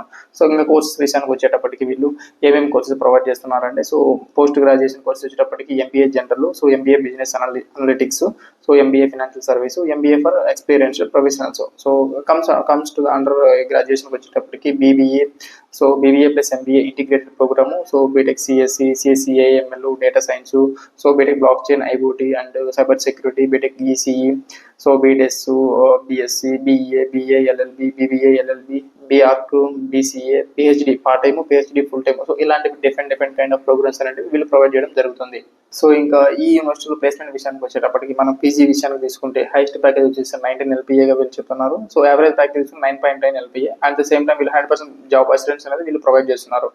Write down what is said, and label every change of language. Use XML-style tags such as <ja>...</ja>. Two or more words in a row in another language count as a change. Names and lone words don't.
<te>సో ఇంకా కోర్సెస్ విషయానికి వచ్చేటప్పటికి వీళ్ళు ఏమేమి</te> <en>courses provide</en> <te>చేస్తున్నారంటే సో</te> <en>post graduation courses</en> <te>వచ్చేటప్పటికి</te> <en>MBA General, so MBA Business Analytics, so MBA Financial Service, MBA for Experiential Professionals. So comes to under graduation వచ్చేటప్పటికి BBA, so BBA plus MBA integrated program, so B.Tech CSE, CSE AML, data science, so B.Tech blockchain IoT and cyber security, B.Tech ECE, so BDS, BSc, BA, BA LLB, BBA LLB, BArch, BCA, PhD part time, PhD full time.</en> <te>సో ఇలాంటి</te> <en>different kind of programs</en> <te>అనేవి వీళ్ళు ప్రొవైడ్ చేయడం జరుగుతుంది. సో ఇంకా ఈ యూనివర్సిటీలో ప్లేస్మెంట్ విషయానికి వచ్చేటప్పటికి మనం PG విషయానికి తీసుకుంటే</te> <en>highest package</en> <te>వచ్చేసి 19 LPAగా వీళ్ళు చెప్తున్నారు.</te> <en>So average package 9.9 LPA. at the same time</en> <te>వీళ్ళు</te> <en>100% job assistance</en> <te>అనేది వీళ్ళు ప్రొవైడ్ చేస్తున్నారు.</te>